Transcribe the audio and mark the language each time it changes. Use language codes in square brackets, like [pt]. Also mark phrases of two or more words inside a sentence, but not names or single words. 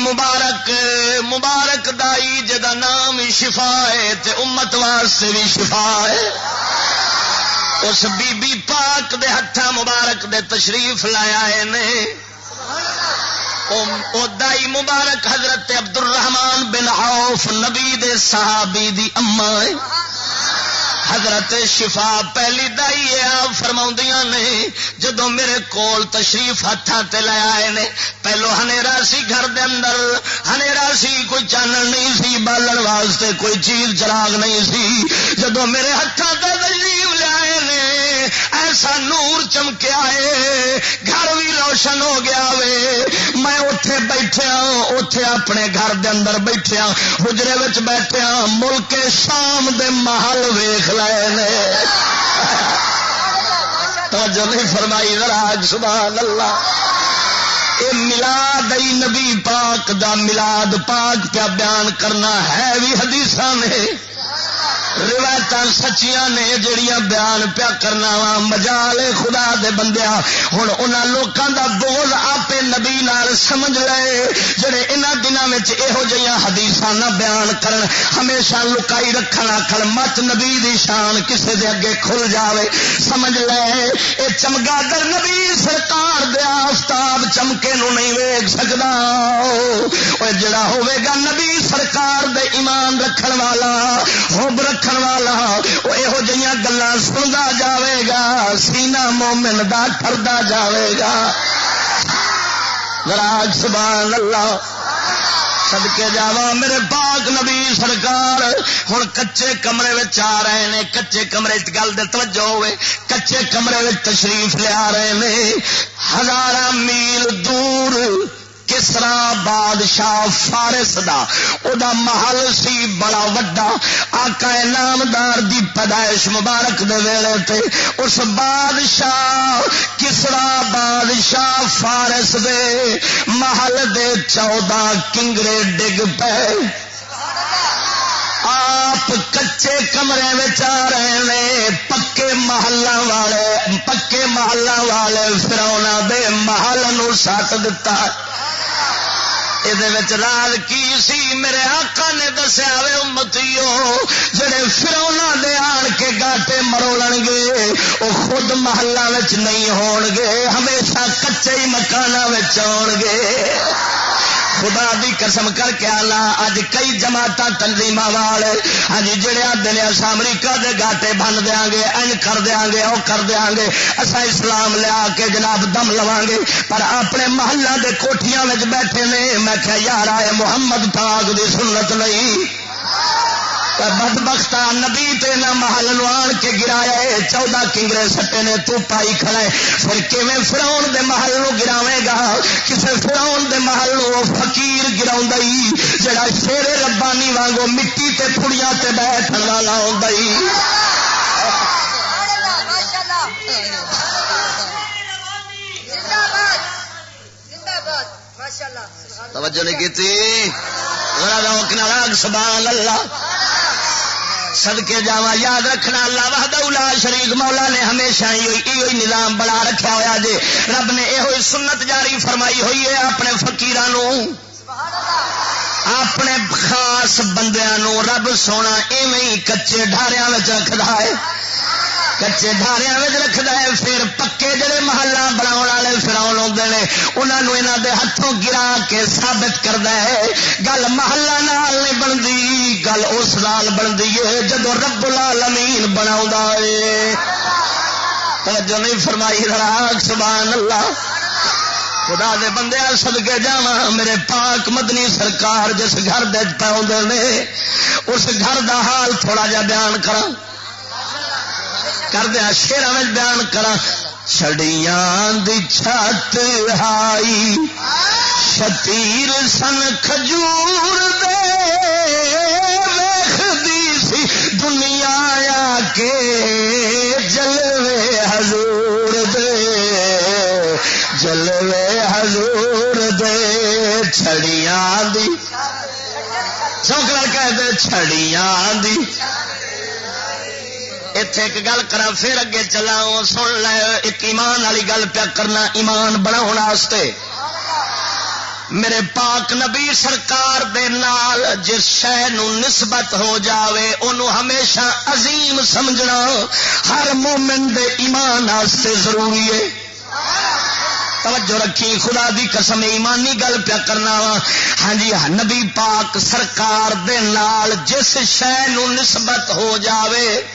[pa] مبارک دائی جدا نام شفا ہے تے امت واسطے بھی شفا ہے اس بی بی پاک دے ہتھاں مبارک دے تشریف لایا ہے نے او دائی مبارک حضرت عبد الرحمن بن عوف نبی دے صحابی دی اما ہے حضرت شفا پہلی دائی ہے آپ فرماؤندیاں نے جدوں میرے کول تشریف ہاتھاں تے لے آئے نے پہلو ہنیرا سی گھر دے اندر ہنیرا سی کوئی چانن نہیں سی بالن واسطے کوئی چیز چراغ نہیں سی جدوں میرے ہاتھاں تے تشریف لے آئے نے ایسا نور چمکیا ہے گھر بھی روشن ہو گیا وے میں اتے بیٹھیا اتے اپنے گھر دے اندر بیٹھیا حجرے وچ بیٹھیا ملک شام دے محل ویکھ لائے نے توجہ نہیں فرمائی ذرا [ar] سبحان اللہ [pa] اے میلاد نبی پاک دا میلاد پاک پہ بیان کرنا ہے بھی حدیثاں نے روایت سچیاں نے جڑیاں بیان پیا کرنا وا مجال خدا دے بندیا ہن انہاں لوکاں دا بغض آپے نبی نال سمجھ لے جڑے انہاں دناں وچ ایہو جیاں حدیثاں نہ بیان کرن ہمیشہ لکائی رکھن آکھن مت نبی دی شان کسے دے اگے کھل جاوے سمجھ لے اے چمگادر نبی سرکار دے آفتاب چمکے نو نہیں ویکھ سکدا اوے جڑا ہوے گا نبی سرکار دے ایمان رکھن والا حب رکھن والا وہ یہو جہاں گلاں سندا جاوے گا سینہ مومن دا ٹردا جاوے گا ذرا [ar] سبحان اللہ [pa] صدقے جاواں میرے پاک نبی سرکار ہن کچے کمرے وچ آ رہے نے کچے کمرے وچ گل دے توجہ ہوئے کچے کمرے وچ تشریف لے آ رہے نے ہزاراں میل دور کسرا بادشاہ فارس دا او دا محل سی بڑا وڈا آقا نامدار دی پیدائش مبارک دے ویلے تے اس بادشاہ کسرا بادشاہ فارس دے محل دے 14 کنگرے ڈگ پے [ur] آپ کچے کمرے میں آ رہے ہیں [pa] پکے محلہ والے فرعون دے محل نو سٹ دتا یہ راز کی سی میرے آقا نے دسیا وے امتیو جڑے فرعوناں دے آن کے گاٹے مرولن گے وہ خود محلہ وچ نہیں ہون گے ہمیشہ کچے ہی مکاناں وچ آن گے خدا دی قسم کر کے آنا اج کئی جماعتاں تنظیماں والے ہاں جی جڑے آدھے نے اساں امریکہ دے گاٹے بن دیاں گے این کر دیاں گے او کر دیاں گے اساں اسلام لیا کے جناب دم لواں گے پر اپنے محلہ دے کوٹھیاں وچ بیٹھے نے میں کہ یار آئے محمد پاک دی سنت نہیں بدبختہ نبی تے نہ محل نو آن کے گرایا ہے 14 کنگرے سٹے نے تو پائی کھڑا ہے پھر کیویں فرعون دے محل نو گراوے گا کسے فرعون دے محل نو فقیر گراوندا ہی جڑا شیر ربانی وانگو مٹی تے پھڑیاں تے بیٹھن والا ہوندا ہی توجہ نہیں کی [ar] سبحان اللہ [pa] صدقے جاواں یاد رکھنا [ar] اللہ وحدہ لا شریک [pa] مولا نے ہمیشہ ہی نظام بنا رکھا ہوا جے رب نے یہ سنت جاری فرمائی ہوئی ہے اپنے فقیراں اپنے خاص بندیاں رب سونا ایویں کچے ڈھاریاں وچ رکھدا ہے کچے ڈھاریاں وچ رکھدا ہے پھر پکے جڑے محلہ بناون والے فرعون ہوندے نے انہاں نوں انہاں دے ہتھوں گرا کے ثابت کردا ہے گل محلہ نال نہیں بندی گل اس نال بندی ہے جدوں [ar] رب العالمین [pa] بناوندا ہے توجہ نہیں فرمائی ذرا [ar] سبحان اللہ [pa] خدا دے بندے صدقے جاواں میرے پاک مدنی سرکار جس گھر دے پاؤندے نے اس گھر دا حال تھوڑا جا بیان کراں کر دیا شیراں وچ بیان کراں چھڑیاں دی چھت ہائی شتیر سن کھجور دے ویکھدی سی دنیا آ کے جلوے حضور دے جلوے حضور دے چھڑیاں دی چوکڑا کہہ دے چھڑیاں دی اتے ایک گل کرا پھر اگے چلا سن لے ایک ایمان والی گل پیا کرنا ایمان بناؤ واسطے میرے پاک نبی سرکار دے نال جس شے نو نسبت ہو جاوے انہوں ہمیشہ عظیم سمجھنا ہر مومن دے ایمان واسطے ضروری ہے توجہ رکھی خدا دی قسم ایمانی گل پیا کرنا وا ہاں جی نبی پاک سرکار دے نال جس شے نو نسبت ہو جاوے